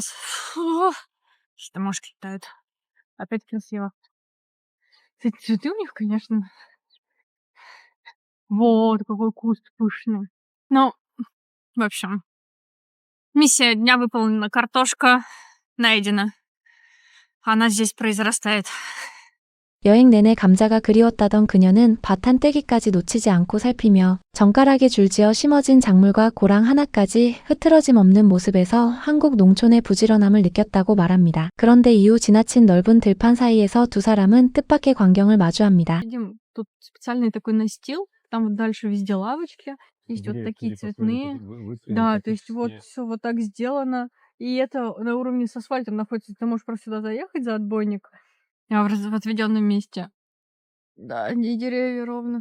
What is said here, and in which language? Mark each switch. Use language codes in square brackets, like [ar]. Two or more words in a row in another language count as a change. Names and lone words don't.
[ru] Фу. Что мушки летают. Опять красиво. Кстати, цветы у них, конечно. Вот, какой куст пышный. Ну, в общем, миссия дня выполнена. Картошка найдена. Она здесь произрастает. [ko] 여행 내내 감자가 그리웠다던 그녀는 밭 한 떼기까지 놓치지 않고 살피며 정갈하게 줄지어 심어진 작물과 고랑 하나까지 흐트러짐 없는 모습에서 한국 농촌의 부지런함을 느꼈다고 말합니다. 그런데 이후 지나친 넓은 들판 사이에서 두 사람은 뜻밖의 광경을 마주합니다. [ru] Видим, тут специальный такой настил. Там вот дальше везде лавочки. Есть вот такие цветные. Да, то есть вот все вот так сделано. И это на уровне с асфальтом находится. Ты можешь просто сюда заехать за отбойник в отведенном месте. Да, и деревья ровно.